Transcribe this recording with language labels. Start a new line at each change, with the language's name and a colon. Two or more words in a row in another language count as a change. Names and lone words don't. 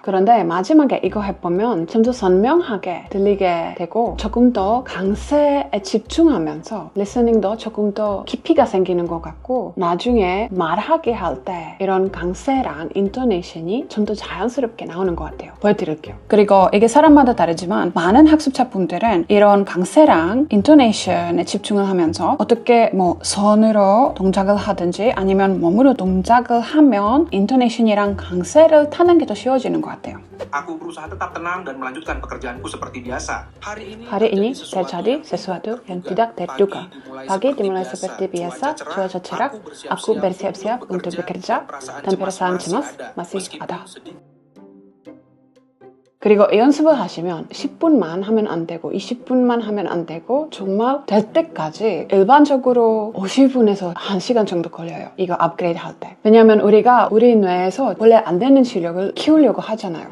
Korean: 그런데 마지막에 이거 해보면 좀 더 선명하게 들리게 되고 조금 더 강세에 집중하면서 리스닝도 조금 더 깊이가 생기는 것 같고 나중에 말하게 할 때 이런 강세랑 인토네이션이 좀 더 자연스럽게 나오는 것 같아요. 보여드릴게요. 그리고 이게 사람마다 다르지만 많은 학습자분들은 이런 강세랑 인토네이션에 집중을 하면서 어떻게 뭐 손으로 동작을 하든지 아니면 몸으로 동작을 하면 인토네이션이랑 강세를 타는 게 더 쉬워지는 것 같아요.
Indonesian: Aku berusaha tetap tenang dan melanjutkan pekerjaanku seperti biasa. Hari ini terjadi sesuatu yang tidak terduga. Pagi dimulai seperti biasa, cuaca cerah, aku bersiap-siap untuk bekerja, dan perasaan cemas masih ada.
Korean: 그리고 이 연습을 하시면 10분만 하면 안 되고 20분만 하면 안 되고 정말 될 때까지 일반적으로 50분에서 1시간 정도 걸려요. 이거 업그레이드 할 때. 왜냐하면 우리 뇌에서 원래 안 되는 실력을 키우려고 하잖아요.